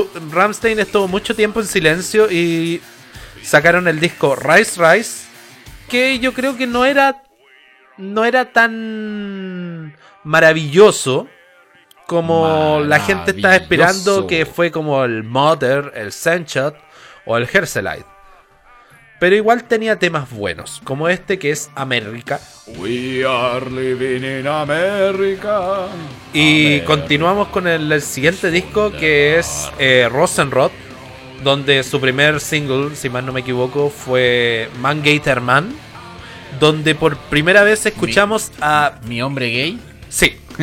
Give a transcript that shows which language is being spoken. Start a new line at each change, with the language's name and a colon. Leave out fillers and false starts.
Spanish: Rammstein estuvo mucho tiempo en silencio y... sacaron el disco Rise Rise, que yo creo que no era tan maravilloso como la gente estaba esperando, que fue como el Mother, el Sunshot o el Herzlike. Pero igual tenía temas buenos, como este que es America.
English: We are living in America.
Spanish: Y continuamos con el siguiente disco, que es Rosenrot. Donde su primer single, si mal no me equivoco, fue Man Gator Man. Donde por primera vez escuchamos ¿Mi hombre gay? Sí.